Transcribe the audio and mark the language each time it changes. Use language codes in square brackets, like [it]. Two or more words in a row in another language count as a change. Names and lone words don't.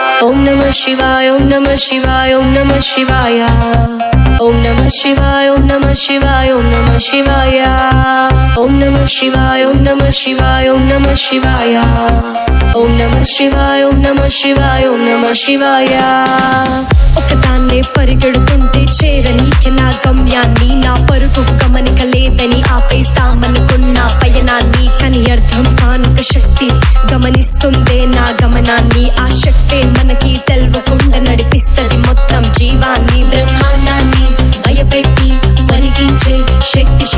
[sa] ॐ नमः शिवाय, ॐ नमः शिवाय, ॐ नमः शिवाय. ॐ नमः शिवाय, ॐ नमः शिवाय, ॐ नमः शिवाय. ॐ नमः शिवाय, ॐ नमः शिवाय, ॐ नमः शिवाय. ॐ नमः शिवाय, ॐ नमः शिवाय, ॐ नमः शिवाय. [te] ఒకదాన్నే పరిగెడుతుంటే చేరనీకి నా గమ్యాన్ని, నా పరుగు గమనిక లేదని ఆపేస్తామనుకున్న పయనాన్ని, కని అర్థం కానుక శక్తి గమనిస్తుందే నా గమనాన్ని. ఆ శక్తే మనకి తెల్వకుండా నడిపిస్తది మొత్తం జీవాన్ని, బ్రహ్మాండాన్ని భయపెట్టి వణికించే శక్తి శివ.